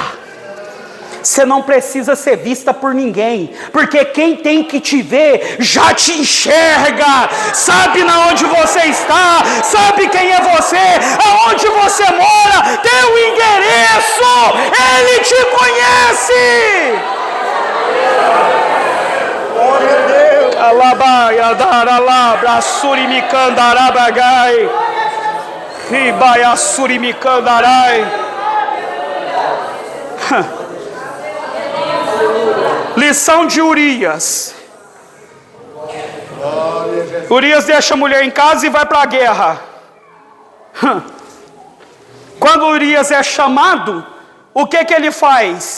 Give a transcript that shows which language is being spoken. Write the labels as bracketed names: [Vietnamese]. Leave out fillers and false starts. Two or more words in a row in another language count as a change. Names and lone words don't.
[Portuguese] Você não precisa ser vista por ninguém, porque quem tem que te ver já te enxerga, sabe na onde você está, sabe quem é você, aonde você mora, tem o endereço, ele te conhece. Glória a Deus. Alabaia daralabra surimicandarabagai. Ribaia surimicandarai. Lição de Urias. Urias deixa a mulher em casa e vai para a guerra. Quando Urias é chamado, o que ele faz?